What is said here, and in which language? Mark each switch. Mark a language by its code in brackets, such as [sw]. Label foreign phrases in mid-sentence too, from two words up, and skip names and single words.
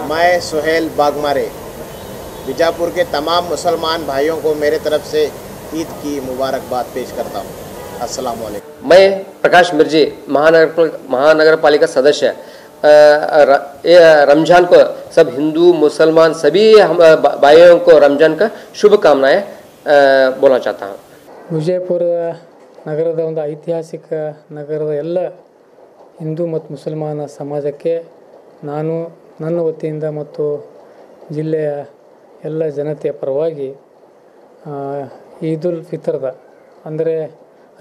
[hi] मैं सुहेल बागमारे बीजापुर के तमाम मुसलमान भाइयों को मेरे तरफ से ईद की मुबारकबाद पेश करता हूँ। [ar] السلام عليكم. [hi] मैं प्रकाश मिर्जी महानगर पालिका सदस्य रमज़ान को सब हिंदू मुसलमान सभी हम भाइयों को रमज़ान का शुभकामनाएं बोलना चाहता हूँ। [kn] ವಿಜಯಪುರ ನಗರದ ಒಂದು ಐತಿಹಾಸಿಕ ನಗರದ ಎಲ್ಲ ಹಿಂದೂ ಮತ್ತು ಮುಸಲ್ಮಾನ ಸಮಾಜಕ್ಕೆ ನಾನು ನನ್ನ ವತಿಯಿಂದ ಮತ್ತು ಜಿಲ್ಲೆಯ ಎಲ್ಲ ಜನತೆಯ ಪರವಾಗಿ ಈದ್ ಉಲ್ ಫಿತರ್ದ ಅಂದರೆ